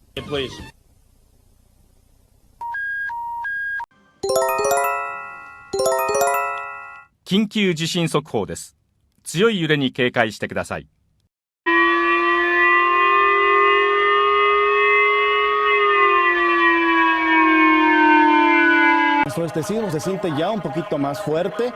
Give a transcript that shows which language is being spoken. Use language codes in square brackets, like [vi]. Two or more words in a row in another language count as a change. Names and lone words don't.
[en] please. [ja] 緊急地震速報です。強い揺れに警戒してください。 [es] Este sismo se siente ya un poquito más fuerte.